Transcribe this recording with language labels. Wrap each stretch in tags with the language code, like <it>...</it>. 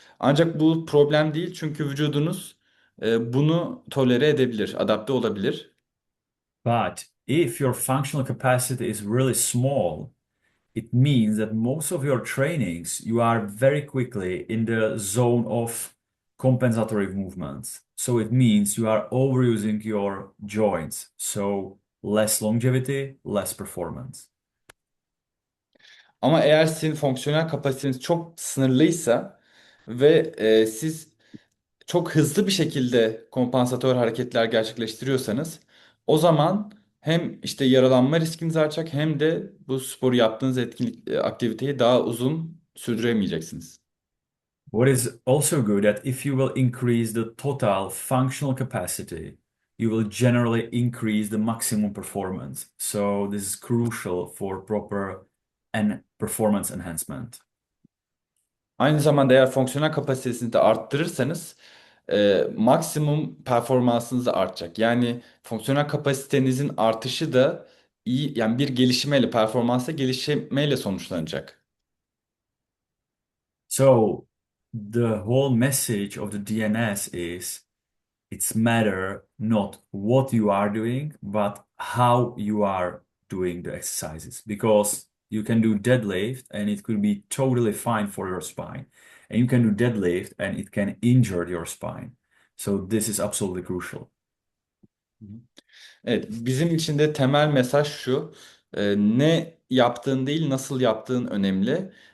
<tr>Ancak bu problem değil çünkü vücudunuz bunu tolere edebilir, adapte olabilir.</tr> <en>But if your functional capacity is really small, it means that most of your trainings, you are very quickly in the zone of compensatory movements. So it means you are overusing your joints. So less longevity, less performance.</en> <tr>Ama eğer sizin fonksiyonel kapasiteniz çok sınırlıysa ve siz çok hızlı bir şekilde kompansatör hareketler gerçekleştiriyorsanız o zaman hem işte yaralanma riskiniz artacak hem de bu sporu yaptığınız aktiviteyi daha uzun sürdüremeyeceksiniz.</tr> <en>What is also good that if you will increase the total functional capacity, you will generally increase the maximum performance. So this is crucial for proper and performance enhancement.</en> <tr>Aynı zamanda eğer fonksiyonel kapasitesini de arttırırsanız maksimum performansınız da artacak. Yani fonksiyonel kapasitenizin artışı da iyi yani bir gelişmeyle, performansa gelişmeyle sonuçlanacak.</tr> <en>So the whole message of the DNS is it's matter not what you are doing, but how you are doing the exercises. Because you can do deadlift and it could be totally fine for your spine. And you can do deadlift and it can injure your spine. So this is absolutely crucial.</en> <tr>Evet, bizim için de temel mesaj şu. Ne yaptığın değil, nasıl yaptığın önemli.</tr>